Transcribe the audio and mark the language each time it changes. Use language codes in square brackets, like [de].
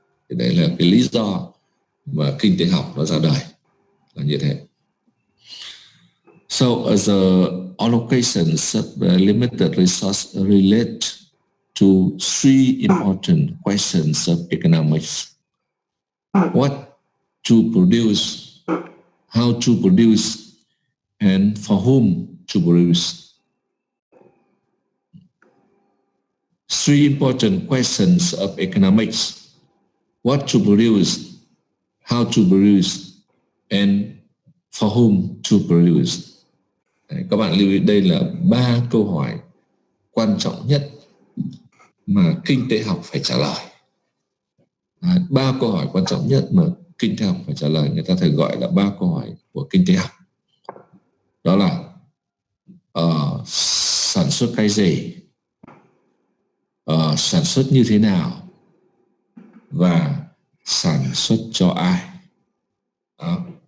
[vi] Thì đấy là cái lý do mà kinh tế học nó ra đời là như thế. [en] So the allocations of limited resource relate to three important questions of economics: what to produce, how to produce, and for whom to produce. Three important questions of economics: what to produce, how to produce, and for whom to produce. [vi] Đấy, các bạn lưu ý đây là 3 câu hỏi quan trọng nhất mà kinh tế học phải trả lời. 3 câu hỏi quan trọng nhất mà kinh tế học phải trả lời, người ta thường gọi là 3 câu hỏi của kinh tế học. Đó là sản xuất cái gì, sản xuất như thế nào, và sản xuất cho ai. Đó.